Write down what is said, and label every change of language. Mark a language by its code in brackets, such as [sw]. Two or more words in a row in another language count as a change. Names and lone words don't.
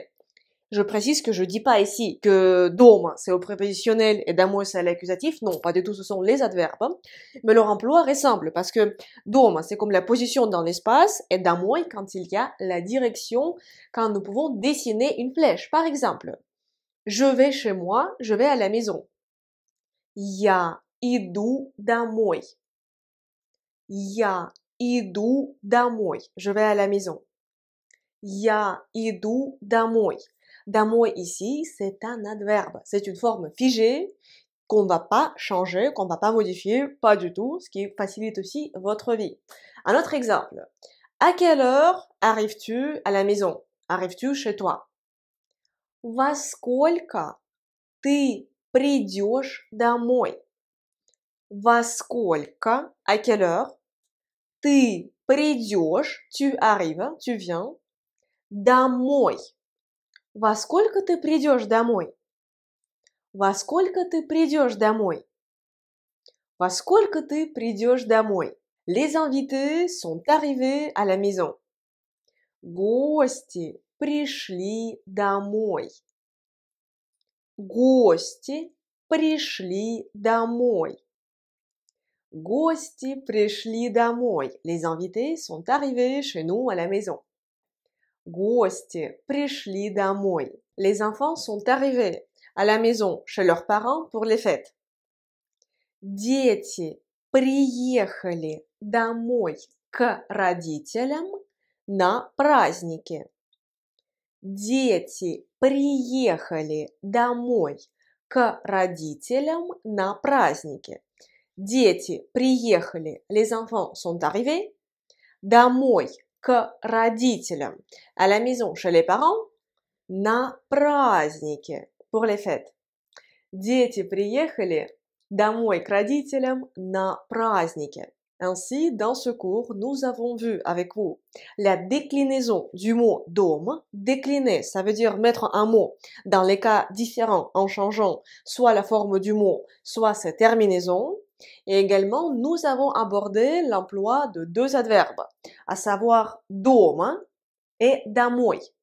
[fr] Je précise que je dis pas ici que дом c'est au prépositionnel et домой c'est à l'accusatif, non, pas du tout, ce sont les adverbes, mais leur emploi est simple parce que дом c'est comme la position dans l'espace et домой quand il y a la direction, quand nous pouvons dessiner une flèche, par exemple. Je vais chez moi, je vais à la maison. [ru] Я иду домой. Я иду домой. [fr] Je vais à la maison. [ru] Я иду домой. [fr] Домой ici, c'est un adverbe. C'est une forme figée qu'on ne va pas changer, qu'on ne va pas modifier, pas du tout, ce qui facilite aussi votre vie. Un autre exemple. À quelle heure arrives-tu à la maison? Arrives-tu chez toi? [ru] Во сколько ты придешь домой? Во сколько, [fr] à quelle heure, [ru] ты придешь, [fr] tu arrives, tu viens, [ru] домой. Во сколько ты придешь домой? Во сколько ты придешь домой? Во сколько ты придешь домой? [fr] Les invités sont arrivés à la maison. [ru] Гости пришли домой. Гости пришли домой. Гости пришли домой. [fr] Les invités sont arrivés chez nous à la maison. [ru] Гости пришли домой. [fr] Les enfants sont arrivés à la maison chez leurs parents pour les fêtes. [ru] Дети приехали домой к родителям на праздники. Дети приехали домой к родителям на праздники. Дети приехали, [fr] les enfants sont arrivés, [ru] домой к родителям, [fr] à la maison chez les parents, [ru] на праздники, [fr] pour les fêtes. [ru] Дети приехали домой к родителям на праздники. [fr] Ainsi, dans ce cours, nous avons vu avec vous la déclinaison du mot dôme. Décliner, ça veut dire mettre un mot dans les cas différents en changeant soit la forme du mot, soit sa terminaison. Et également, nous avons abordé l'emploi de deux adverbes, à savoir dôme et домой.